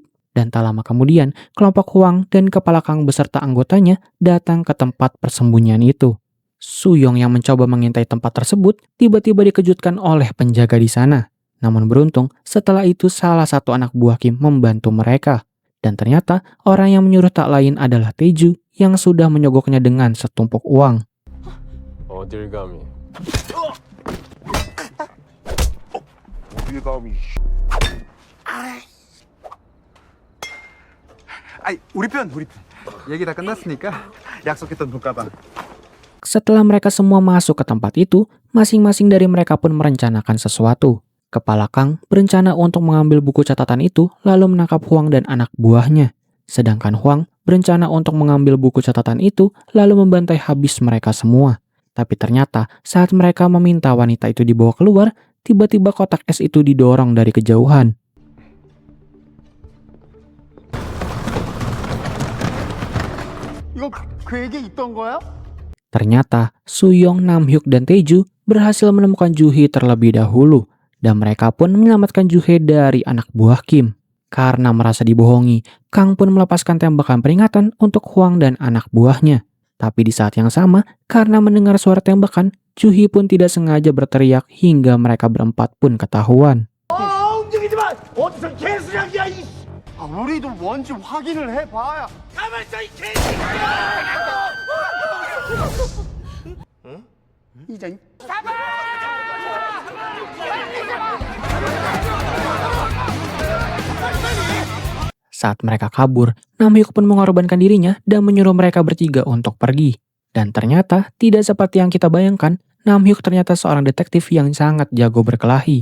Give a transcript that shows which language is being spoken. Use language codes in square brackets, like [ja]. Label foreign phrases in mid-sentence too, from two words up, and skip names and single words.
[id] Dan tak lama kemudian, kelompok Hwang dan kepala Kang beserta anggotanya datang ke tempat persembunyian itu. Suyong yang mencoba mengintai tempat tersebut tiba-tiba dikejutkan oleh penjaga di sana. Namun beruntung, setelah itu salah satu anak buah Kim membantu mereka. Dan ternyata orang yang menyuruh tak lain adalah Taeju yang sudah menyogoknya dengan setumpuk uang. [ko] 어딜 감히. 우리 편. 얘기 다 끝났으니까 약속했던 돈가방. [id] Setelah mereka semua masuk ke tempat itu, masing-masing dari mereka pun merencanakan sesuatu. Kepala Kang berencana untuk mengambil buku catatan itu lalu menangkap Hwang dan anak buahnya. Sedangkan Hwang berencana untuk mengambil buku catatan itu lalu membantai habis mereka semua. Tapi ternyata saat mereka meminta wanita itu dibawa keluar, tiba-tiba kotak es itu didorong dari kejauhan. [ko] 이거 그에게 있던 거야? [id] Ternyata Suyong, Namhyuk, dan Taeju berhasil menemukan Juhee terlebih dahulu. Dan mereka pun menyelamatkan Juhee dari anak buah Kim. Karena merasa dibohongi, Kang pun melepaskan tembakan peringatan untuk Hwang dan anak buahnya. Tapi di saat yang sama, karena mendengar suara tembakan, Juhee pun tidak sengaja berteriak hingga mereka berempat pun ketahuan. [ko] 움직이지 마! 어디서 개수작이야 이! 우리도 뭔지 확인을 해봐야. 가만 있어 이 개새끼야! 응? 이장님? [id] Saat mereka kabur, Namhyuk pun mengorbankan dirinya dan menyuruh mereka bertiga untuk pergi. Dan ternyata tidak seperti yang kita bayangkan, Namhyuk ternyata seorang detektif yang sangat jago berkelahi.